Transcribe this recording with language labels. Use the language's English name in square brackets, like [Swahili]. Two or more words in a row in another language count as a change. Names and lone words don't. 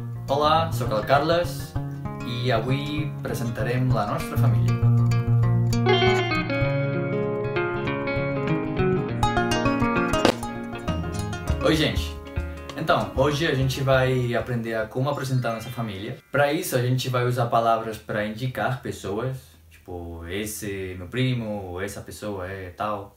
[Catalan] Hola, sóc el Carles i avui presentarem la nostra família. [Portuguese] Oi, gente! Então, hoje a gente vai aprender a como apresentar nossa família. Para isso, a gente vai usar palavras para indicar pessoas, tipo, esse é meu primo, essa pessoa é tal.